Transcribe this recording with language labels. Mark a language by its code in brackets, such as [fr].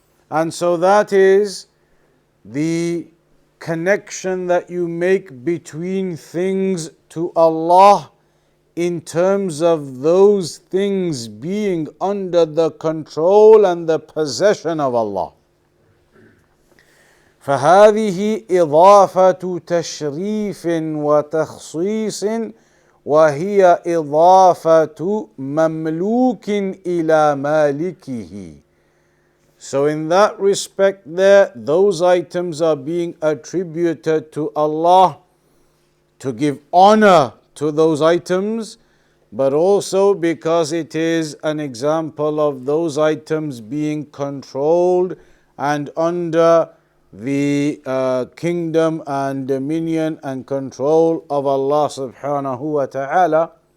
[en] And so that is the connection that you make between things to Allah in terms of those things being under the control and the possession of Allah. [ar] فهذه إضافة تشريف وتخصيص وهي إضافة مملوك إلى مالكه. [en] So in that respect there, those items are being attributed to Allah to give honor to those items, but also because it is an example of those items being controlled and under the kingdom and dominion and control of Allah subhanahu wa ta'ala.